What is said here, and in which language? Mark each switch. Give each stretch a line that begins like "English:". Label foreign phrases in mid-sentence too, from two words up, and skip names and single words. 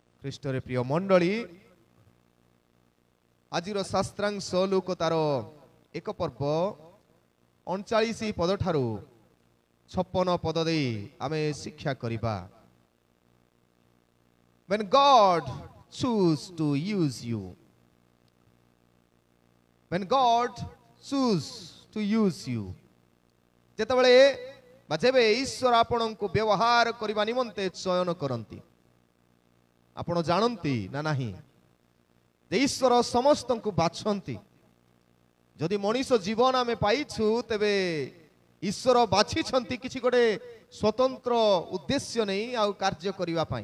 Odia: ଖ୍ରୀଷ୍ଟରେ ପ୍ରିୟ ମଣ୍ଡଳୀ ଆଜିର ଶାସ୍ତ୍ରାଂଶ ଲୁକ ତାର ଏକ ପର୍ବ 39 ପଦ ଠାରୁ 56 ପଦ ଦେଇ ଆମେ ଶିକ୍ଷା କରିବା।
English: When God choose to use you, when God choose to use you,
Odia: ଯେତେବେଳେ ବା ଯେବେ ଈଶ୍ୱର ଆପଣଙ୍କୁ ବ୍ୟବହାର କରିବା ନିମନ୍ତେ ଚୟନ କରନ୍ତି, ଆପଣ ଜାଣନ୍ତି ନା ନାହିଁ ଯେ ଈଶ୍ୱର ସମସ୍ତଙ୍କୁ ବାଛନ୍ତି। ଯଦି ମଣିଷ ଜୀବନ ଆମେ ପାଇଛୁ ତେବେ ଈଶ୍ୱର ବାଛିଛନ୍ତି କିଛି ଗୋଟେ ସ୍ୱତନ୍ତ୍ର ଉଦ୍ଦେଶ୍ୟ ନେଇ ଆଉ କାର୍ଯ୍ୟ କରିବା ପାଇଁ।